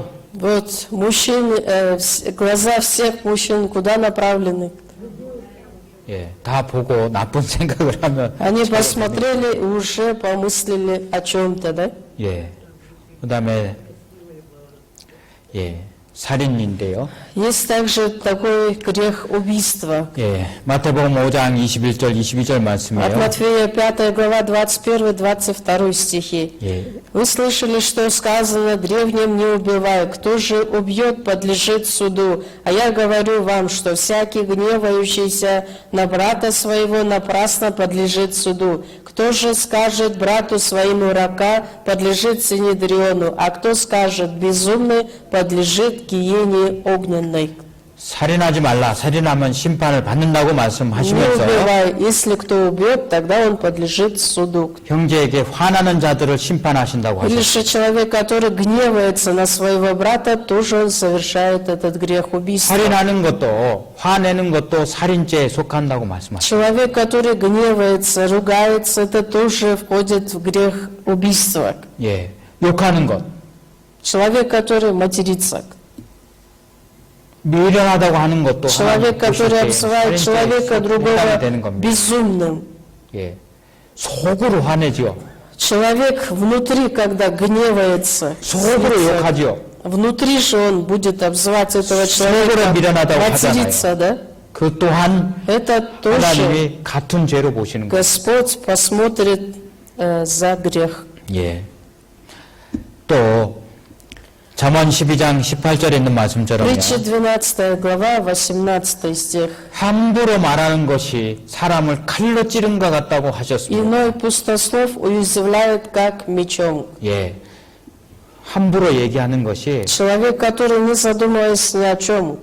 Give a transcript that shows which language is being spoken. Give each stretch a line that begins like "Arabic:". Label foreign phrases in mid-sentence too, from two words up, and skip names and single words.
Russian: Вот мужчин, глаза всех мужчин куда направлены?
Korean: 예, 다 보고 나쁜 생각을 하면
Russian: Они посмотрели и уже помыслили о чем-то, да?
Korean: 예. 그다음에 예, 살인인데요.
Russian: Есть также такой грех убийства.
Korean: 예, 마태복음 5장 21절 22절
Russian: От
Korean: 말씀이에요.
Russian: Матфея 5 глава 21-22 стихи.
Korean: 예.
Russian: Вы слышали, что сказано: древним не убивай, кто же убьет, подлежит суду. А я говорю вам, что всякий гневающийся на брата своего напрасно подлежит суду. Кто же скажет брату своему рака, подлежит синедриону, а кто скажет безумный, подлежит гиене огненной.
Korean: 살인하지 말라. 살인하면 심판을 받는다고
Russian: Не
Korean: 말씀하시면서요.
Russian: убивай, если кто убьет, тогда он подлежит суду.
Korean: 형제에게 화나는 자들을 심판하신다고
Russian: Или
Korean: 하셨어요.
Russian: же человек, который гневается на своего брата, тоже он совершает этот грех убийства.
Korean: 살인하는 것도 화내는 것도 살인죄에 속한다고 말씀하셨어요.
Russian: Человек, который гневается, ругается, это тоже входит в грех убийства.
Korean: 예. 욕하는 것,
Russian: Человек, который матерится.
Korean: 미련하다고 하는 것도
Russian: Человек,
Korean: 하나님 보실
Russian: который
Korean: 때
Russian: обзывает
Korean: 살인죄에
Russian: человека
Korean: 해당이
Russian: другого
Korean: 되는 겁니다.
Russian: безумным.
Korean: 예. 속으로 화내지요.
Russian: Человек внутри, когда гневается,
Korean: 속으로
Russian: злится,
Korean: 욕하지요.
Russian: внутри же он будет обзывать этого
Korean: 속으로
Russian: человека,
Korean: 미련하다고
Russian: материться, да?
Korean: 그 또한
Russian: Это тоже
Korean: 하나님이 같은 죄로 보시는 거예요.
Russian: Господь посмотрит за грех.
Korean: 예. 또 잠언 12장 18절에 있는 말씀처럼요.
Russian: Притча 12 глава, 18 стих.
Korean: 함부로 말하는 것이 사람을 칼로 찌른 것 같다고 하셨습니다.
Russian: Иной пустослов уязвляет как мечом.
Korean: 예. 함부로 얘기하는 것이
Russian: Человек, который, не задумываясь ни о чем,